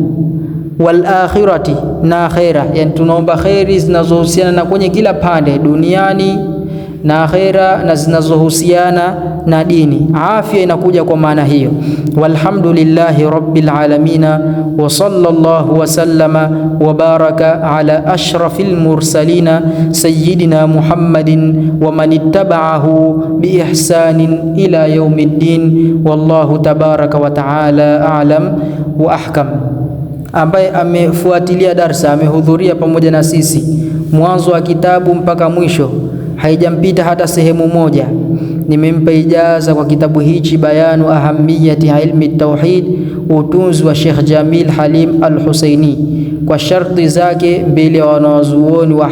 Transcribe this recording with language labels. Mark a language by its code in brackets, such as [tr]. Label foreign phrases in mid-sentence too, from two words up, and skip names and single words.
[ar] والآخرة, [sw] na akhera, yani tunaomba khairi zinazohusiana na kwenye kila pande, duniani na akhera, na zinazohusiana na dini. Afya inakuja kwa maana hiyo. [ar] والحمد لله رب العالمين وصلى الله وسلم وبارك على أشرف المرسلين سيدنا محمد ومن اتبعه بإحسان إلى يوم الدين. والله تبارك وتعالى أعلم وأحكم. [sw] Ambaye amefuatilia darsa, amehudhuria pamoja na sisi mwanzo wa kitabu mpaka mwisho, haijampita hata sehemu moja, nimempa ijaza kwa kitabu hichi, Bayanu ahamiyati ilmi tauhid, utunzi wa Sheikh Jamil Halim Al-Husaini, kwa sharti zake mbele ya wanawazuoni wa